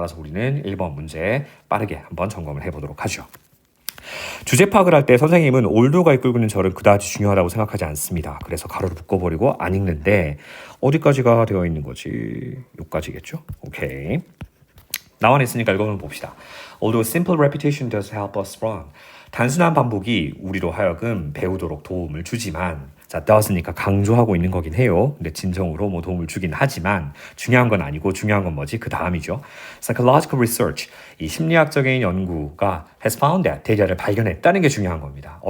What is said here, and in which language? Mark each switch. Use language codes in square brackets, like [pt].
[ko] 따라서 우리는 1번 문제 빠르게 한번 점검을 해보도록 하죠. 주제 파악을 할 때 선생님은 올드가 이끌고 있는 절은 그다지 중요하다고 생각하지 않습니다. 그래서 가로를 묶어버리고 안 읽는데 어디까지가 되어 있는 거지? 여기까지겠죠? 오케이. 나와 있으니까 읽어보면 봅시다. [en] Although simple repetition does help us run. [ko] 단순한 반복이 우리로 하여금 배우도록 도움을 주지만 자, does니까 강조하고 있는 거긴 해요. 근데 진정으로 도움을 주긴 하지만 중요한 건 아니고 중요한 건 뭐지? 그 다음이죠. [en] Psychological research, [ko] 이 심리학적인 연구가 [en] has found that, [ko] 데디아를 발견했다는 게 중요한 겁니다.